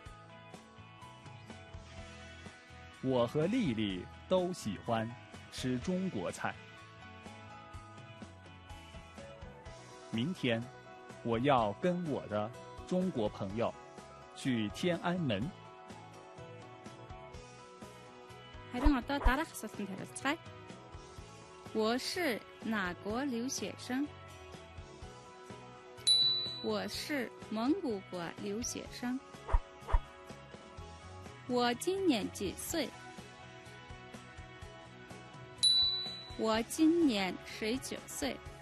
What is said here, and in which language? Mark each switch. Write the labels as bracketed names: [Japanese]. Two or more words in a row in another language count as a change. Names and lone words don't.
[Chinese] 我和丽丽都喜欢吃中国菜。明天我要跟我的中国朋友去天安门。 [Mongolian] Харин одоо дараах асуултанд хариулцгаая. [Chinese] 我是哪国留学生？我是蒙古国留学生。我今年几岁？我今年19岁。